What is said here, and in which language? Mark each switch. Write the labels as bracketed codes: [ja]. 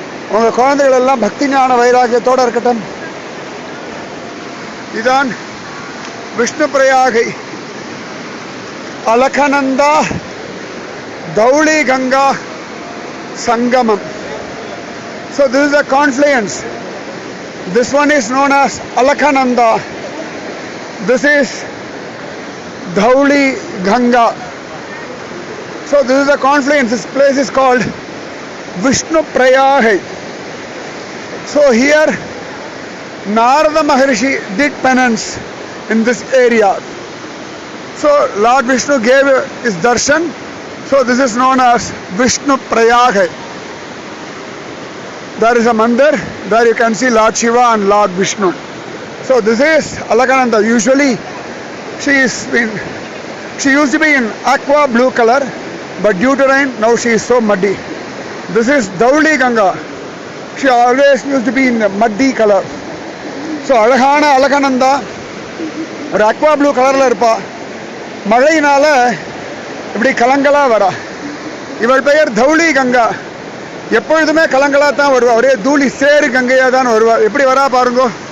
[ta] உங்க குழந்தைகள் எல்லாம் பக்தி ஞான வைராக்கியத்தோடு இருக்கட்டும். இதான் விஷ்ணு பிரயாகை அலகநந்தா தௌளி கங்கா சங்கமம். [en] So this is a confluence. This one is known as Alaknanda. This is Dhauli Ganga. So this is a confluence. This place is called Vishnu Prayagai. So here Narada Maharishi did penance in this area. So Lord Vishnu gave his darshan. So this is known as Vishnu Prayagai. There is a mandir. There you can see Lord Shiva and Lord Vishnu. So this is Alaknanda. Usually she used to be in aqua blue color, but due to rain now she is so muddy. This is Dhauli Ganga. She always used to be in muddy color. [ta] So அழகான அலகநந்தா ஒரு aqua blue கலர்ல இருப்பா. மழையினால இப்படி கலங்களா வரா. இவள் பெயர் தௌளி கங்கா. எப்பொழுதுமே கலங்களா தான் வருவா. ஒரே தூளி சேரு கங்கையா தான் வருவா. எப்படி வரா பாருங்க.